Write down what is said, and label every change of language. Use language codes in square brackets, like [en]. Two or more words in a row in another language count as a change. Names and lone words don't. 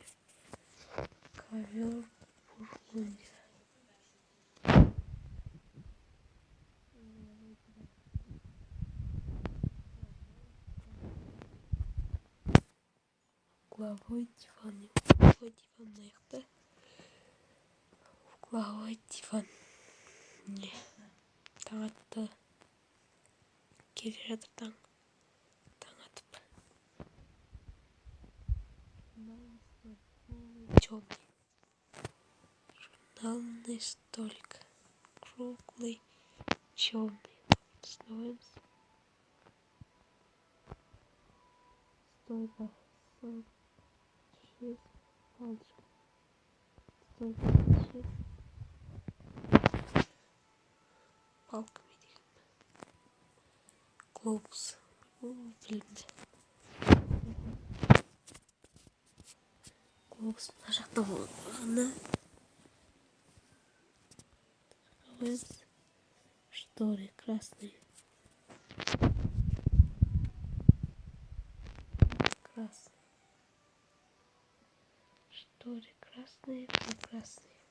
[ru] Ковер Бургундия. Угловой диван. Угловой диван мықты. Угловой диван. [kk] Не. Таң атты. Келе жатыр таң. Таң атып. [ru] Темный. Журнальный столик. Круглый. Темный. Становимся. Стойка. 46 пальчиков. Стойка 46. [kk] Палками деген. Глобус. Білімді. Глобус мына жақта болғаны. [ru] Шторы красные. Красные. Шторы красные, прекрасные.